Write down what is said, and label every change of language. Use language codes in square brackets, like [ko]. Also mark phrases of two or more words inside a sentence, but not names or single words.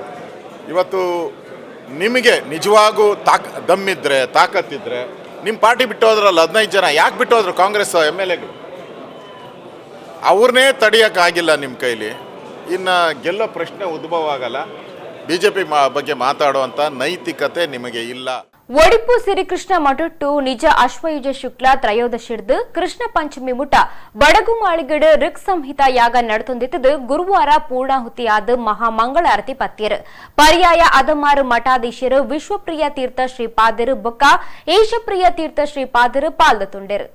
[kn] ಇವತ್ತು ನಿಮಗೆ ನಿಜವಾಗೂ ದಮ್ಮಿದ್ರೆ ತಾಕತ್ತಿದ್ರೆ ನಿಮ್ಮ ಪಾರ್ಟಿ ಬಿಟ್ಟು ಹೋದ್ರಲ್ಲ 15 ಜನ, ಯಾಕೆ ಬಿಟ್ಟು ಹೋದ್ರು ಕಾಂಗ್ರೆಸ್ MLAಗಳು? ಅವ್ರನ್ನೇ ತಡೆಯೋಕ್ಕಾಗಿಲ್ಲ ನಿಮ್ಮ ಕೈಲಿ. ಇನ್ನು ಗೆಲ್ಲೋ ಪ್ರಶ್ನೆ ಉದ್ಭವ ಆಗಲ್ಲ. BJP ಬಗ್ಗೆ ಮಾತಾಡುವಂಥ ನೈತಿಕತೆ ನಿಮಗೆ ಇಲ್ಲ. [tcy] ಒಡಿಪು ಸಿರಿಕೃಷ್ಣ ಮಠಟ್ಟು ನಿಜ ಅಶ್ವಯುಜ ಶುಕ್ಲ ತ್ರಯೋದಶಿರ್ದು ಕೃಷ್ಣ ಪಂಚಮಿ ಮುಟ ಬಡಗು ಮಾಳಿಗಡ್ ಋಕ್ ಸಂಹಿತ ಯಾಗ ನಡೆತೊಂದಿತ್ತದು ಗುರುವಾರ ಪೂರ್ಣಾಹುತಿಯಾದ ಮಹಾಮಂಗಳಾರತಿ ಪತ್ಯರು. ಪರ್ಯಾಯ ಅದಮಾರು ಮಠಾಧೀಶರು ವಿಶ್ವಪ್ರಿಯ ತೀರ್ಥ ಶ್ರೀಪಾದರು ಬೊಕ್ಕ ಏಷಪ್ರಿಯ ತೀರ್ಥ ಶ್ರೀಪಾದರು ಪಾಲ್ದೊಂಡರು.